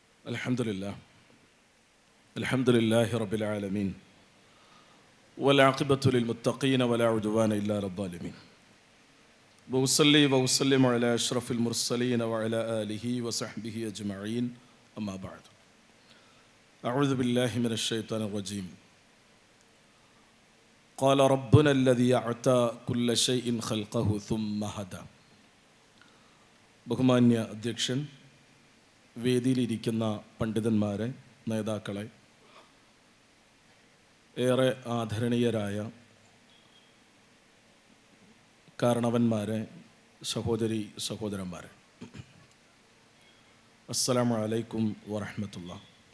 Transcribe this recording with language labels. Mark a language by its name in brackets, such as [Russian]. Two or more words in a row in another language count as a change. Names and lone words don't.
[Arabic] الحمد لله رب العالمين والعاقبة للمتقين ولا عدوان إلا على الظالمين وأصلي وأسلم على أشرف المرسلين وعلى آله وصحبه أجمعين أما بعد أعوذ بالله من الشيطان الرجيم قال ربنا الذي أعطى كل شيء خلقه ثم هدى [Malayalam] ബഹുമാന്യ അധ്യക്ഷൻ, വേദിയിലിരിക്കുന്ന പണ്ഡിതന്മാരെ, നേതാക്കളെ, ഏറെ ആദരണീയരായ കാരണവന്മാരെ, സഹോദരി സഹോദരന്മാരെ, [Arabic] السلام عليكم ورحمة الله.